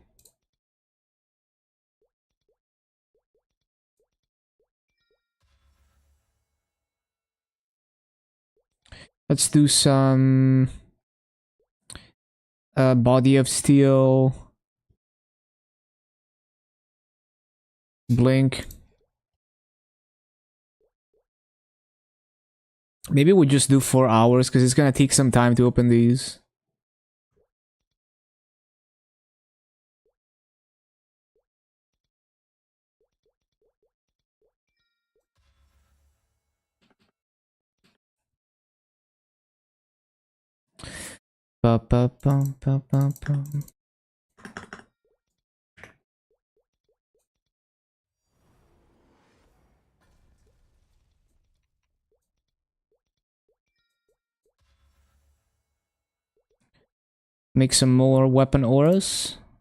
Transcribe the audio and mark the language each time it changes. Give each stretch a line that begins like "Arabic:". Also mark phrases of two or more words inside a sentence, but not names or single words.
English: Let's do some body of steel. Blink. Maybe we just do 4 hours because it's gonna take some time to open these. Ba, ba, bum, ba, ba, bum. Make some more weapon auras.